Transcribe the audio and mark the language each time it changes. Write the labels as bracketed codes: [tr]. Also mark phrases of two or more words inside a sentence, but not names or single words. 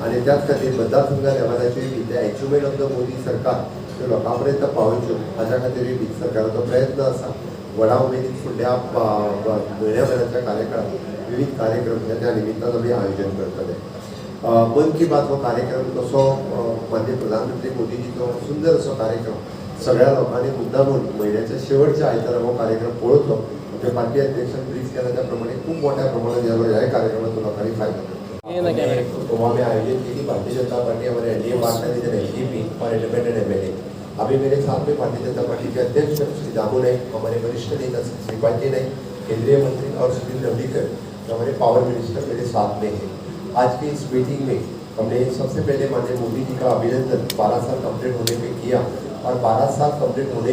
[kok] आनी त्याच खातीर मतदारसंघ लेवलाचेर [en] the achievement of the Modi [kok] सरकार त्यो लोकां पर्यंत पावोवच्यो हाज्या खातीर सरकाराचो प्रयत्न आसा व्हडा उमेदीन फुडल्या म्हयन्याभराच्या कार्यकाळात विविध कार्यक्रम त्या निमित्तान आमी आयोजन करतले मन की बात हो कार्यक्रम तसो माननीय प्रधानमंत्री मोदीजीचो सुंदर असो कार्यक्रम सगळ्या लोकांनी मुद्दामून म्हयन्याच्या शेवटच्या आयतारा हो कार्यक्रम पळोवचो म्हणजे पार्टी अध्यक्षान ब्रीफ केला त्या प्रमाणे खूप मोठ्या प्रमाणात ह्या कार्यक्रमाचो लोकांनी [hi] फायदा गोवा में आयोजित की भारतीय जनता पार्टी हमारे [en] NDA partner [hi] इधर एलडीपी और [en] independent MLA [hi] अभी मेरे साथ में भारतीय जनता पार्टी के अध्यक्ष श्री दामू नाइक हमारे वरिष्ठ नेता श्री पांडे नाइक केंद्रीय मंत्री और सुनील रवलीकर हमारे [en] power minister [hi] मेरे साथ में हैं आज की इस मीटिंग में हमने सबसे पहले माननीय मोदी जी का अभिनंदन 12 साल कंप्लीट होने पे किया और 12 साल कंप्लीट होने